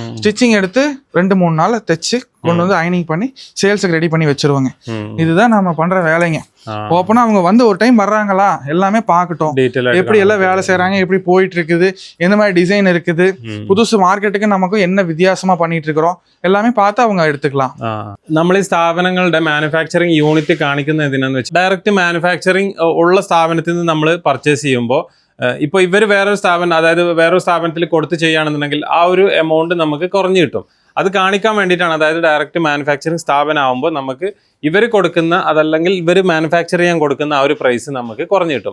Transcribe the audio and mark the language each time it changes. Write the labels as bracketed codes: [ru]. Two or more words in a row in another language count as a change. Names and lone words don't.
[ta] ஸ்டிச்சிங் எடுத்து 2-3 நாள் தைச்சு கொண்டு வந்து அயனிங் பண்ணி சேல்ஸுக்கு ரெடி பண்ணி வச்சிருவாங்க. ம். இதுதான் நம்ம பண்ற வேலைங்க. ஆ. ஓப்பனா அவங்க வந்து ஒரு டைம் வர்றாங்களா எல்லாமே பார்க்கட்டும், Detail ஆ எப்படி எல்லாம் வேலை செய்றாங்க, எப்படி போயிட்டு இருக்குது, எந்த மாதிரி டிசைன் இருக்குது, ம். புதுசு மார்க்கெட்டுக்கு நமக்கு என்ன வித்தியாசமா பண்ணிட்டு இருக்கிறோம் எல்லாமே பார்த்து அவங்க എടുத்துக்கலாம். [ml] നമ്മൾ ഈ സ്ഥാപനങ്ങളുടെ [en] manufacturing unit [ml] കാണിക്കുന്നത് എന്തിനാന്ന് വെച്ചാൽ [en] direct manufacturing [ml] ഉള്ള സ്ഥാപനത്തിൽ നിന്ന് നമ്മൾ പർച്ചേസ് ചെയ്യുമ്പോൾ ഇപ്പോൾ ഇവർ വേറൊരു സ്ഥാപനം, അതായത് വേറൊരു സ്ഥാപനത്തിൽ കൊടുത്ത് ചെയ്യുകയാണെന്നുണ്ടെങ്കിൽ ആ ഒരു എമൗണ്ട് നമുക്ക് കുറഞ്ഞു കിട്ടും. അത് കാണിക്കാൻ വേണ്ടിയിട്ടാണ്. അതായത് [en] direct manufacturing [ml] സ്ഥാപനമാകുമ്പോൾ നമുക്ക് ഇവർ കൊടുക്കുന്ന, അതല്ലെങ്കിൽ ഇവർ മാനുഫാക്ചർ ചെയ്യാൻ കൊടുക്കുന്ന ആ ഒരു പ്രൈസ് നമുക്ക് കുറഞ്ഞു കിട്ടും.